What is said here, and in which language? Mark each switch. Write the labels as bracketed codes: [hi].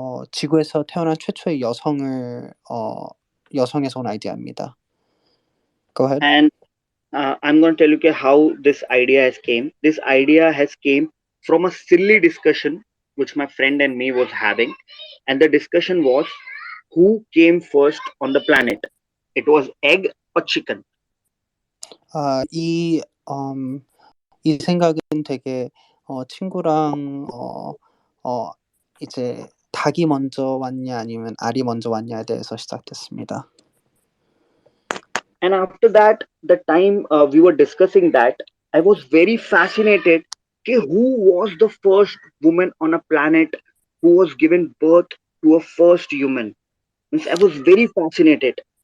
[ko] 지구에서 태어난 최초의 여성에서 온 아이디어입니다. [en] Go ahead. And I'm going to tell you how this idea has came. This idea has came from a silly discussion which my friend and me was having, and the discussion was who came first on the planet. It was egg or chicken. [ko] 이 생각은 되게 친구랑 이제 닭이 먼저 왔냐 아니면 알이 먼저 왔냐에 대해서 시작됐습니다. [en] And after that, the time we were discussing that, I was very fascinated. Who was the first woman on a planet who was given birth to a first human? Means I was very fascinated.